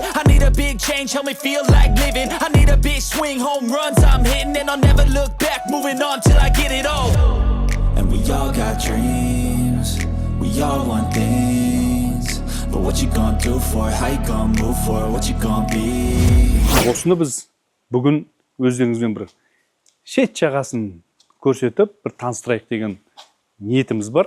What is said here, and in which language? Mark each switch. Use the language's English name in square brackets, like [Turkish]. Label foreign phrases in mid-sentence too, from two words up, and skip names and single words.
[English] I need a big change, help me feel like living. I need a big swing, home runs I'm hitting, and I'll never look back, moving on till I get it all. And we all got dreams, we all want things, but what you gonna do for it, how you gonna move for it, what you gonna be. [Kazakh] Осыны біз бүгін өздеріңізбен бір шет жағасын көрсетіп, бір таныстырайық деген ниетіміз бар.